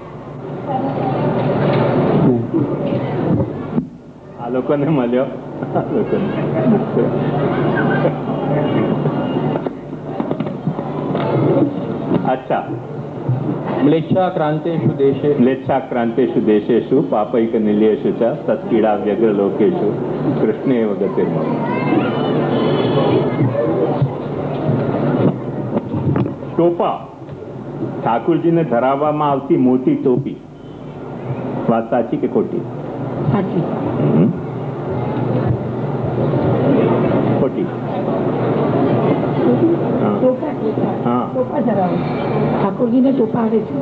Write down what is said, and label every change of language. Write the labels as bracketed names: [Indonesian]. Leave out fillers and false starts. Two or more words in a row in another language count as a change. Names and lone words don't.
[Gujarati] આ લોકોને મળ્યો. અચ્છા, [Sanskrit] म्लेच्छाक्रांतेषु देशे म्लेच्छाक्रांतेषु देशेषु पापैक निलयेषु च तत्कीड़ा व्यग्र लोकेषु कृष्णेव गतिर्मम। [Gujarati] टोपा ઠાકુરજીને ધરાવવામાં આવતી મોટી ટોપી, વાત સાચી કે ખોટી? સાચી. ખોટી? ઠાકોરજીને ટોપા આવે છે?